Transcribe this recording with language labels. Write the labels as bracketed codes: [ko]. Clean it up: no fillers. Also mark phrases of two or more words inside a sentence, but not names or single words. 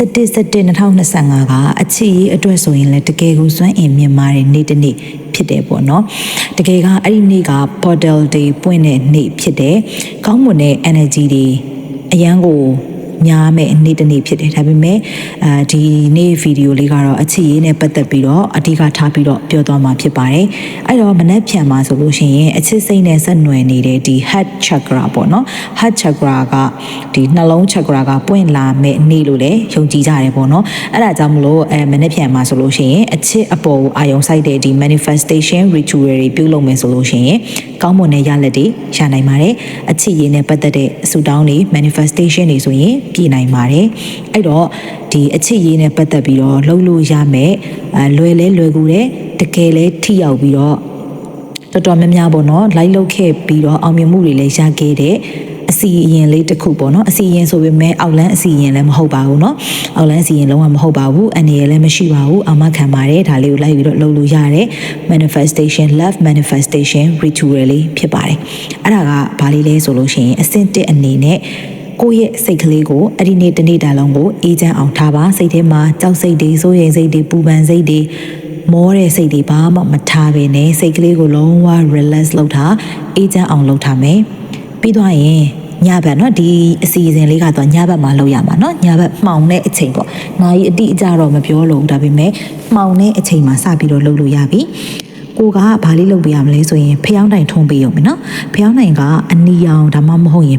[my] 2025 ကအချစ်ရေးအတွက်ဆိုရင်လည်းတကယ်ကိုစွမ်းအင်မြင့်မားတဲ့နေ့တစ်နေ့ဖြစ်တယ်ပေါ့နော်တကယ်ကအဲ့ဒီနေ့က [en] portal day [my] ပွင့်တဲ့နေ့ဖြစ်တယ်ကောင်းမွန်တဲ့ energy တွေအရန်ကိုများမဲ့နေ့တစ်နေ့ဖြစ်တယ်ဒါပေမဲ့ဒီနေ့ဗီဒီယိုလေးကတော့အချစ်ရေးနဲ့ပတ်သက်ပြီးတော့အဓိကထားပြီးတော့ပြောသွားမှာဖြစ်ပါတယ်အဲ့ တော့မနက်ဖြန်မှာဆိုလို့ရှိရင်အချစ်စိတ်နဲ့ဆက်နွယ်နေတဲ့ဒီ [en] heart chakra [my] ပေါ့နော် [en] heart chakra [my] ကဒီနှလုံး chakra ကပွင့်လာမဲ့နေ့ လို့လည်းယုံကြည်ကြတယ်ပေါ့နော်အဲ့ဒါကြောင့်မလို့မနက်ဖြန်မှာဆိုလို့ရှိရင်အချစ်အပေါ်အာယုံစိုက်တဲ့ဒီ [en] manifestation ritual [my] တွေပြုလုပ်မယ်ဆိုလို့ရှိရင်ကောင်းမွန်တဲ့ရလဒ်တွေရနိုင်ပါတယ်အချစ်ရေးနဲ့ပတ်သက်တဲ့အဆူတောင်းတွေ manifestation တွေဆိုရင်ပြည့်နိုင်ပါတယ်အဲ့တော့ဒီအချစ်ရေးနဲ့ပတ်သက်ပြီးတော့လှုပ်လို့ရမယ်လွယ်ကူတဲ့တကယ်လဲထိရောက်ပြီးတော့တော်တော်များများပေါ့နော်လိုက်လုပ်ခဲ့ပြီးတော့အောင်မြင်မှုတွေလည်းရခဲ့တဲ့အစီ အရင်လေးတစ်ခုပေါ့နော်အစီအရင်ဆိုပေမဲ့အောက်လန်းအစီအရင်လည်းမဟုတ်ပါဘူးเนาะအောက်လန်းအစီအရင်လုံးဝမဟုတ်ပါဘူးအနေရလည်းမရှိပါဘူးအာမခံပါတယ်ဒါလေးကိုလိုက်ပြီးတော့လုပ်လို့ရတယ် [en] manifestation love manifestation ritual [my] လေးဖြစ်ပါတယ်အဲ့ဒါကဘာလေးလဲဆိုလို့ရှိရင်အဆင့်1အနေနဲ့ကိုယ့်ရဲ့စိတ်ကလေးကိုအဲ့ဒီနေ့တစ်နေ့တာလုံးကိုအေးချမ်းအောင်ထားပါစိတ်ထဲမှာကြောက်စိတ်တွေစိုးရိမ်စိတ်တွေပူပန်စိတ်တွေမောတဲ့စိတ်တွေဘာမှမထားဘဲနဲ့စိ တ်ကလေးကိုလုံးဝ relax လုပ်ထားအေးချမ်းအောင်လုပ်ထားမယ်ပြီးသွားရင်ညဘက်เนาะဒီအစီအစဉ်လေးကတော့ညဘက်မှာလုပ်ရမှာเนาะညဘက်မှောင်တဲ့အချိန်ပေါ့နာရီအတိအကျတော့မပြောလို့ဒါပေမဲ့မှောင်တဲ့အချိန်မှာစပြီးတော့လုပ်လို့ရပြီကိုကဘာလေးလုပ်ပေးရမလဲဆိုရင်ဖျောင်းတိုင်ထုံးပေးရုံပဲเนาะဖျောင်းတိုင်ကအနီရောင်ဒါမှမဟုတ်ရင်